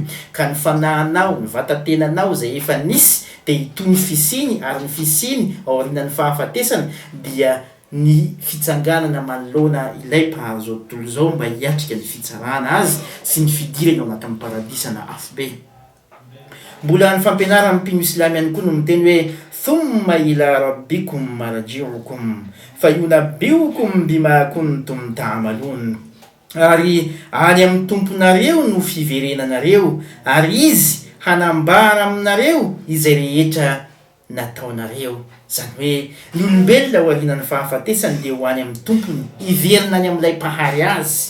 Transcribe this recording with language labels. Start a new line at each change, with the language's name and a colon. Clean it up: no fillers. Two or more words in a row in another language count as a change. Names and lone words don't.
Malagasy: Ka ny fanahinao, ny vatantenanao izay efa nisy dia hitohy ny fisiny, ary ny fisiny ao aorianan'ny fahafatesana dia ny fitsanganana manoloana ilay mpahazo zao tontolo izao mba hiatrika ny fitsarana azy sy ny fidirana ao anatin'ny paradisana afobe. Mbola ny fampianaran'ny mpino Islamo ihany koa no miteny hoe
Arabic: ثم إلى ربكم مرجعكم فينبئكم بما كنتم تعملون.
Malagasy: Ary any amin'ny tomponareo no fiverenanareo ary izy hanambara aminareo izay rehetra nataonareo. Zany hoe ny olombelona ho aorianan'ny fahafatesany dia ho any amin'ny tompony, hiverina any amin'ilay mpahary azy.